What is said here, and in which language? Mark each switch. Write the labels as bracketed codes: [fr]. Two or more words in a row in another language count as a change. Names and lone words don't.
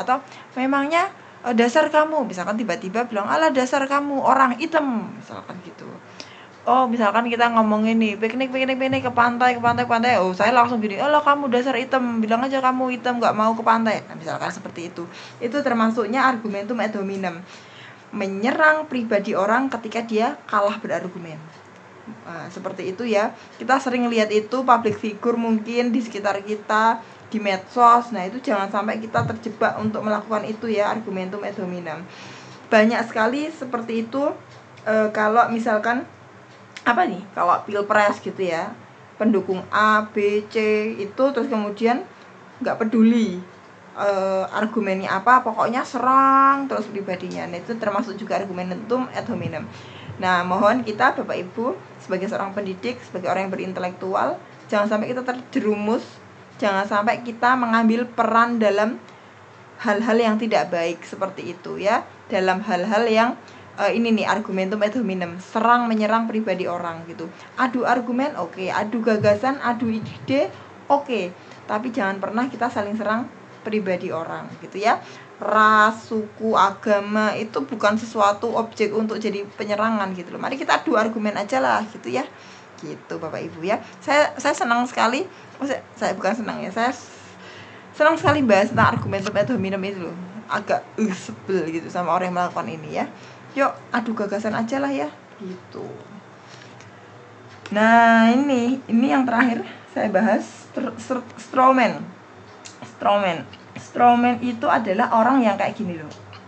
[id] Atau memangnya dasar kamu, misalkan tiba-tiba bilang, alah dasar kamu orang hitam, misalkan gitu. Oh misalkan kita ngomongin nih piknik ke pantai, oh saya langsung gini, alah kamu dasar hitam, bilang aja kamu hitam nggak mau ke pantai, nah misalkan seperti itu. Itu termasuknya [la] argumentum ad hominem, [id] menyerang pribadi orang ketika dia kalah berargumen. Nah, seperti itu ya. Kita sering lihat itu [en] public figure [id] mungkin di sekitar kita, di medsos. Nah itu jangan sampai kita terjebak untuk melakukan itu ya, [la] argumentum ad hominem. [id] Banyak sekali seperti itu. Kalau misalkan apa nih, kalau pilpres gitu ya, pendukung A, B, C itu, terus kemudian nggak peduli argumennya apa, pokoknya serang terus pribadinya. Nah itu termasuk juga [la] argumentum ad hominem. [id] Nah mohon kita Bapak Ibu sebagai seorang pendidik, sebagai orang yang berintelektual, jangan sampai kita terjerumus, jangan sampai kita mengambil peran dalam hal-hal yang tidak baik seperti itu ya, dalam hal-hal yang ini nih [la] argumentum ad hominem, [id] serang menyerang pribadi orang gitu. Adu argumen oke, adu gagasan, adu ide oke, tapi jangan pernah kita saling serang pribadi orang gitu ya. Ras, suku, agama itu bukan sesuatu objek untuk jadi penyerangan gitu loh. Mari kita adu argumen aja lah gitu ya. Gitu Bapak Ibu ya. Saya senang sekali, saya bukan senang ya, saya senang sekali bahas tentang [la] argumentum ad hominem [id] itu loh. Agak sebel gitu sama orang yang melakukan ini ya. Yuk adu gagasan aja lah ya gitu. Nah ini yang terakhir saya bahas, strawman. Strawman itu adalah orang yang kayak gini loh.